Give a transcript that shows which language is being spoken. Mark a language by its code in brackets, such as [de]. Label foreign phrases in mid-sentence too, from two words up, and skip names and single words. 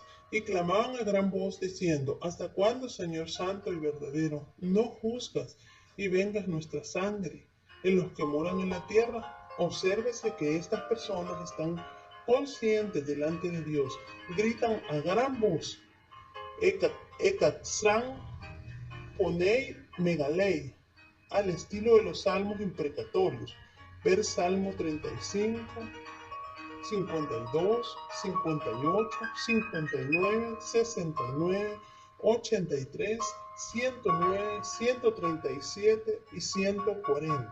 [es] Y clamaban a gran voz diciendo: ¿Hasta cuándo, Señor santo y verdadero, no juzgas y vengas nuestra sangre en los que moran en la tierra? Obsérvese que estas personas están conscientes delante de Dios, gritan a gran voz: [el] ἔκραξαν φωνῇ μεγάλῃ, [es] al estilo de los salmos imprecatorios. Ver Salmo 35, 52, 58, 59, 69, 83, 109, 137 y 140.